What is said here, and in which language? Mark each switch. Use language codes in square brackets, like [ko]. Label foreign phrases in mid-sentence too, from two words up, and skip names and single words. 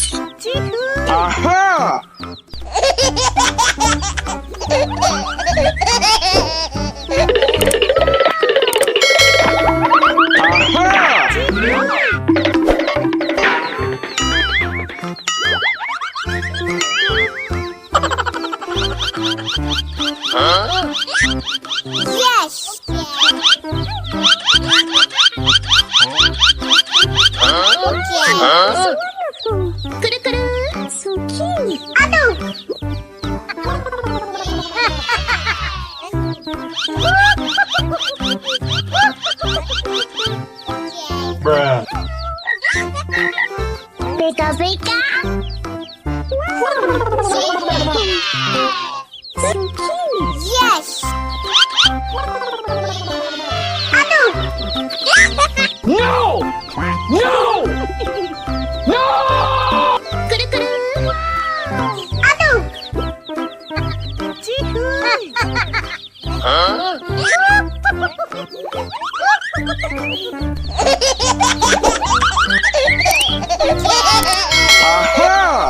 [en] Aha! Aha! Huh? Yes. Huh? Kuru-kuru. So cute. Aduh. Bruh. Beka-beka. So cute. Yes. Aduh. No! No! No! Kuru-kuru. Aduh. Huh? Aha!